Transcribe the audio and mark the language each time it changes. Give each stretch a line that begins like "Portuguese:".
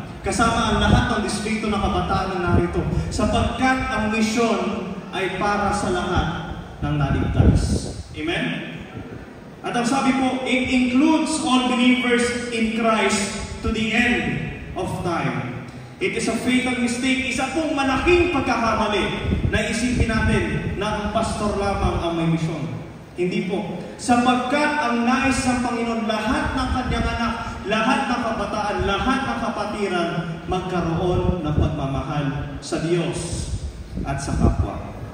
Filipino: Kasama ang lahat ng distrito ng kabataan na narito. Sapagkat ang mission ay para sa lahat ng naligtas. Amen? At ang sabi po,
English: it includes all believers in Christ to the end of time. It is a fatal mistake.
Filipino: Isa pong malaking pagkakamali na isipin natin na ang pastor lamang ang may misyon. Hindi po. Sapagkat ang nais ng Panginoon, lahat ng kanyang anak, lahat ng kabataan, lahat ng kapatiran, magkaroon ng pagmamahal sa Diyos at sa kapwa.